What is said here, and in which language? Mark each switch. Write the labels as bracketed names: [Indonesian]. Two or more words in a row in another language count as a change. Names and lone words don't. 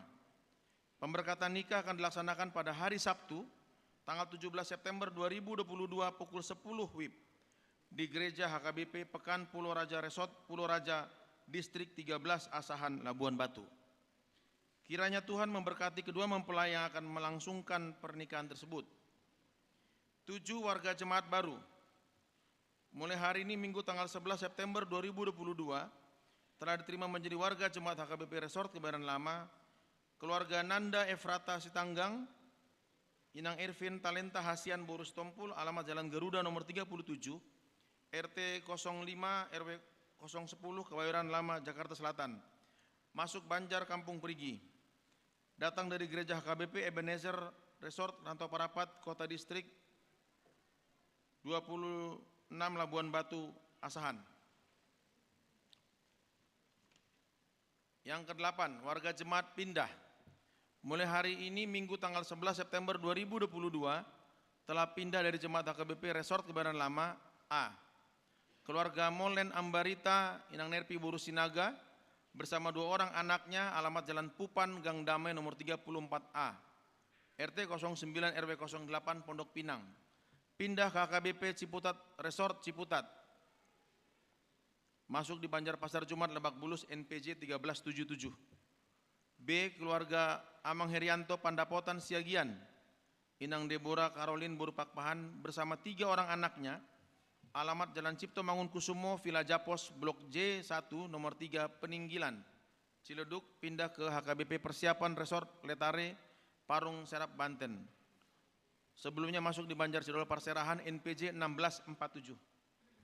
[Indonesian] Pemberkatan nikah akan dilaksanakan pada hari Sabtu tanggal 17 September 2022 pukul 10 WIB di Gereja HKBP Pekan Pulau Raja Resort Pulau Raja, Distrik 13 Asahan, Labuan Batu. Kiranya Tuhan memberkati kedua mempelai yang akan melangsungkan pernikahan tersebut. 7. Warga jemaat baru. Mulai hari ini Minggu tanggal 11 September 2022 telah diterima menjadi warga jemaat HKBP Resort Kebayoran Lama keluarga Nanda Efrata Sitanggang, Inang Irvin Talenta Hasian Borus Tompul, alamat Jalan Garuda nomor 37 RT 05 RW 010 Kebayoran Lama, Jakarta Selatan, masuk Banjar Kampung Perigi. Datang dari Gereja HKBP Ebenezer Resort Rantau Parapat, Kota Distrik 26 Labuan Batu, Asahan. Yang ke-8, warga jemaat pindah. Mulai hari ini Minggu tanggal 11 September 2022 telah pindah dari jemaat HKBP Resort Kebayoran Lama. A. Keluarga Molen Ambarita Inang Nerpi Buru Sinaga bersama 2 orang anaknya, alamat Jalan Pupan Gang Damai nomor 34A RT 09 RW 08 Pondok Pinang, pindah ke HKBP Ciputat Resort Ciputat, masuk di Banjarpasar Jumat Lebak Bulus NPJ 1377. B. Keluarga Amang Herianto Pandapotan Siagian, Inang Deborah Caroline Buru Pakpahan bersama 3 orang anaknya, alamat Jalan Cipto Mangunkusumo Villa Japos Blok J1 nomor 3 Peninggilan, Ciledug, pindah ke HKBP Persiapan Resort Letare Parung Serap Banten. Sebelumnya masuk di Banjar Sidol Parserahan NPJ 1647.